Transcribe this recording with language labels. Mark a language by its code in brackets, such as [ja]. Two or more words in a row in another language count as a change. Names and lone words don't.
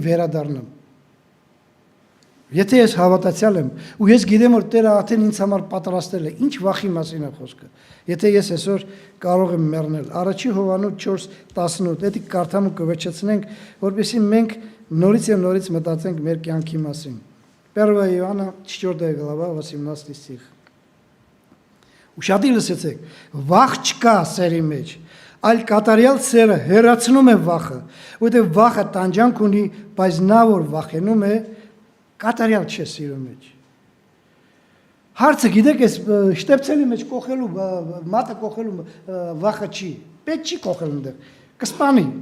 [hy] վերադառնամ։ Եթե ես հավատացյալ եմ ու ես գիտեմ որ Տերը արդեն ինձ համար պատրաստել է, ինչ վախի մասին է խոսքը։ Եթե ես այսօր կարող եմ մեռնել, Առաջի Հովհաննես 4:18, դա կարդամ ու կվերջացնենք, որպեսզի մենք նորից եւ նորից մտածենք մեր կյանքի մասին։ [ru] 1 Иоанна 4 глава 18 стих։ [hy] Ուշադիր լսեցեք, վախ չկա սերի մեջ, այլ կատարյալ սերը հեռացնում է վախը, որովհետեւ վախը տանջանք ունի, բայց նա որ վախենում է կատարյալ չէ սիրո մեջ։ Հարցը գիտեք, այս շտեպցելի մեջ կողելու, մատը կողելու վախը չի, պետք չի կողել ընդեղ, կսպանի։